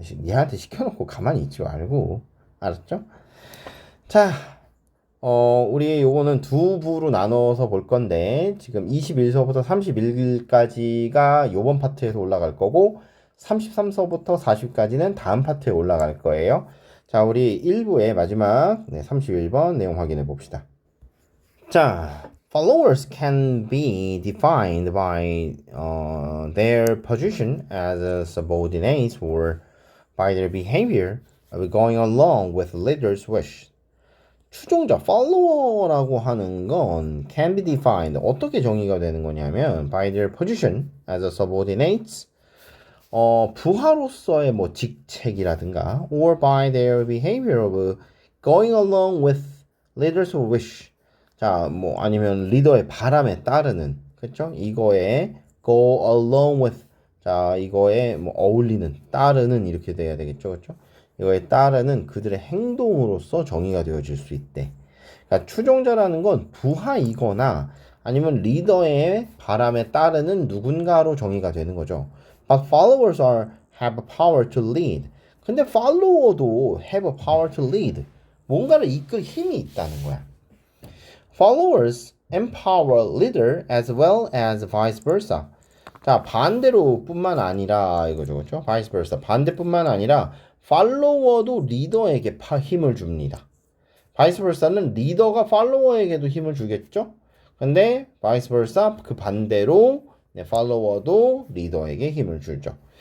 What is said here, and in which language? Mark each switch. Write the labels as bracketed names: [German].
[Korean] 얘한테 시켜놓고 가만히 있지 말고. 알았죠? 자, 우리 요거는 두 부로 나눠서 볼 건데, 지금 21서부터 31까지가 요번 파트에서 올라갈 거고, 33서부터 40까지는 다음 파트에 올라갈 거예요. 자, 우리 1부의 마지막 31번 내용 확인해 봅시다. [English] 자, followers can be defined by their position as subordinates or by their behavior going along with leader's wish. [Korean] 추종자, 팔로워라고 하는 건 [English] can be defined. [Korean] 어떻게 정의가 되는 거냐면 [English] by their position as a subordinates. [Korean] 부하로서의 뭐 직책이라든가 [English] or by their behavior of going along with leader's wish. [Korean] 자, 뭐 아니면 리더의 바람에 따르는, 그렇죠? 이거에 [English] go along with. [Korean] 자, 이거에 뭐 어울리는, 따르는 이렇게 돼야 되겠죠, 그렇죠? 이거에 따르는 그들의 행동으로서 정의가 되어질 수 있대. 그러니까 추종자라는 건 부하이거나 아니면 리더의 바람에 따르는 누군가로 정의가 되는 거죠. [English] But followers have a power to lead. [Korean] 근데 [English] follower도 have a power to lead. [Korean] 뭔가를 이끌 힘이 있다는 거야. [English] Followers empower leader as well as vice versa. [Korean] 자, 반대로 뿐만 아니라 이거죠, 그렇죠? [English] vice versa. [Korean] 반대뿐만 아니라 팔로워도 리더에게 힘을 줍니다. vice versa는 리더가 팔로워에게도 힘을 주겠죠? 근데 vice versa 그 반대로 팔로워도 리더에게 힘을 주죠.